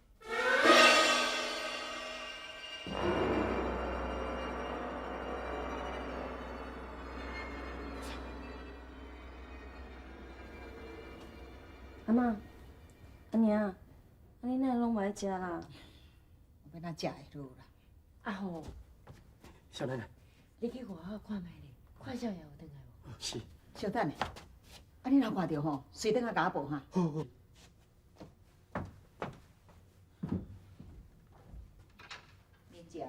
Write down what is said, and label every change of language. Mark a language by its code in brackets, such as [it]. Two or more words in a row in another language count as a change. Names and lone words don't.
[nan] 阿妈，阿娘，啊你哪拢袂食啦？要哪食会落啦？阿虎，小奶奶，你去外口看卖咧，看少爷有回来无？是。小等下，啊你若看到吼，随等下甲我报哈。好。免食啦。